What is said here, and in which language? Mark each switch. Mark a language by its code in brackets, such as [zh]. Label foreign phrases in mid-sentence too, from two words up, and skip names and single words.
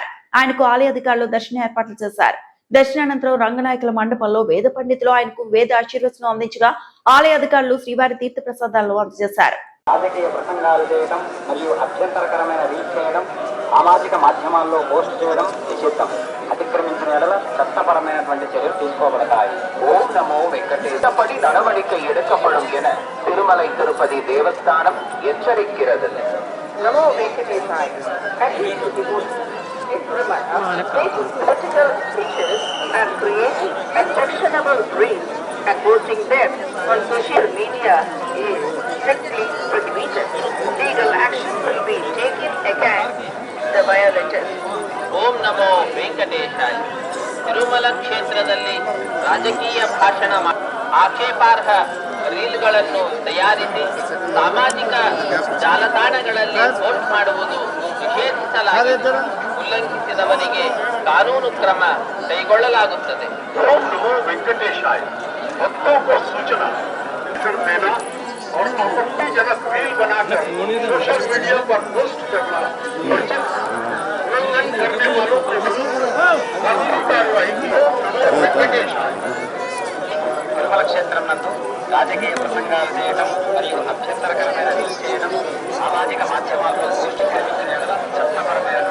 [te] ఆయనకు ఆలయ అధికారులు దర్శన ఏర్పాట్లు చేశారు. దర్శనానంతరం రంగనాయకుల మండపంలో వేద పండితులు ఆయనకు వేద ఆశీర్వచనం అందించగా ఆలయ అధికారులు శ్రీవారి తీర్థ ప్రసాదాలను అందజేశారు. రాజకీయ ప్రసంగాలు చేయడం మరియు అభ్యంతరకరమైన రీచ్ చేయడం, సామాజిక మాధ్యమాల్లో పోస్ట్ చేయడం నిషిద్ధం. అతిక్రమించిన ఎడల చట్టపరమైనటువంటి చర్యలు తీసుకోబడతాయి. [ta] ఓం నమో వెంకటేశపడి நடவடிக்கை எடுக்கப்படும் என திருமலை திருப்பதி தேவஸ்தானம் எச்சரிக்கிறது. [te] నమో వెంకటేశాయ. [en] Political speeches and create objectionable reels and posting them on social media is strictly prohibited. Legal action will be taken against the violators. [kn] ಓಂ ನಮೋ ವೆಂಕಟೇಶಾಯ. ತಿರುಮಲ ಕ್ಷೇತ್ರದಲ್ಲಿ ರಾಜಕೀಯ ಭಾಷಣ ಆಕ್ಷೇಪಾರ್ಹ ರೀಲ್ಗಳನ್ನು ತಯಾರಿಸಿ ಸಾಮಾಜಿಕ ಜಾಲತಾಣಗಳಲ್ಲಿ ಪೋಸ್ಟ್ ಮಾಡುವುದು ನಿಷೇಧಿಸಲಾಗಿದೆ. ಉಲ್ಲಂಘಿಸಿದವರಿಗೆ ಕಾನೂನು ಕ್ರಮ ಕೈಗೊಳ್ಳಲಾಗುತ್ತದೆ. [hi] ओम नमो वेंकटेशाय. भक्तों को सूचना देना और आपत्तिजनक रील बनाकर सोशल मीडिया पर पोस्ट करना और उल्लंघन करने वालों के विरुद्ध कानूनी कार्रवाई की. नमो वेंकटेशाय. [te] తిరుమల క్షేత్రం నందు రాజకీయ ప్రసంగాలు చేయడం మరియు అభ్యంతరకరమైన రీల్స్ చేయడం, సామాజిక మాధ్యమాల్లో పోస్ట్ చేయడం చట్టపరమైన